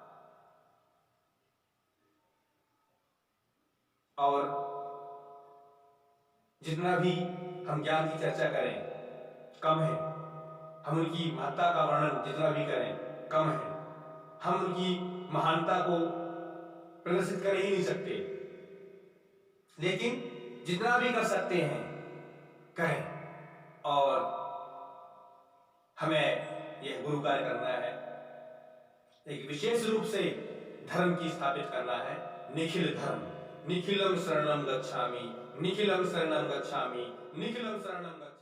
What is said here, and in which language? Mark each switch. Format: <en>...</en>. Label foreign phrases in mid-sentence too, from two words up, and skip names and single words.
<hi>और जितना भी हम ज्ञान की चर्चा करें कम है, हम उनकी महत्ता का वर्णन जितना भी करें कम है, हम उनकी महानता को प्रदर्शित कर ही नहीं सकते। लेकिन जितना भी कर सकते हैं करें, और हमें यह गुरु कार्य करना है, एक विशेष रूप से धर्म की स्थापित करना है। निखिल धर्म,</hi> <sa>निखिलम शरणम गच्छामि, निखिलम शरणम गच्छामि, निखिलम शरणम गच्छामि।</sa>